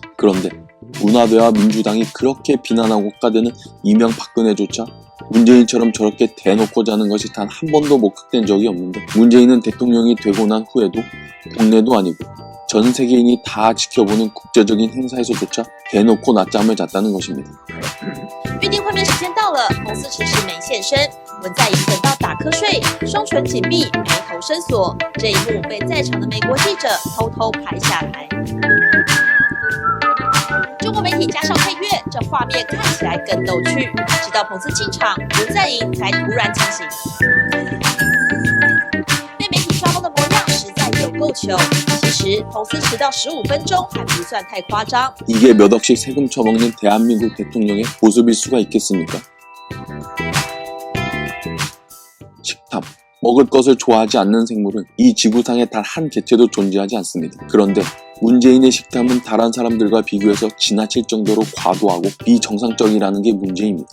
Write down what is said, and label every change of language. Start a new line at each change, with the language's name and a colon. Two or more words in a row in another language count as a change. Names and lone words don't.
Korean: 그런데 문화대와 민주당이 그렇게 비난하고 까대는 이명박근혜조차 문재인처럼 저렇게 대놓고 자는 것이 단 한 번도 목격된 적이 없는데, 문재인은 대통령이 되고 난 후에도 국내도 아니고 전 세계인이 다 지켜보는 국제적인 행사에서조차 대놓고 낮잠을 잤다는 것입니다.
Chinese: 预定会面时间到了，彭斯迟迟没现身，文在寅等到打瞌睡，双唇紧闭，眉头深锁，这一幕被在场的美国记者偷偷拍下来。中国媒体加上配乐，这画面看起来更逗趣。直到彭斯进场，文在寅才突然清醒。被媒体抓包的模样实在有够糗。其实彭斯迟到15分钟还不算太夸张。
Korean: 이게 몇 억씩 세금 처먹는 대한민국 대통령의 모습일 수가 있겠습니까? 식탐, 먹을 것을 좋아하지 않는 생물은 이 지구상에 단 한 개체도 존재하지 않습니다. 그런데 문재인의 식탐은 다른 사람들과 비교해서 지나칠 정도로 과도하고 비정상적이라는 게 문제입니다.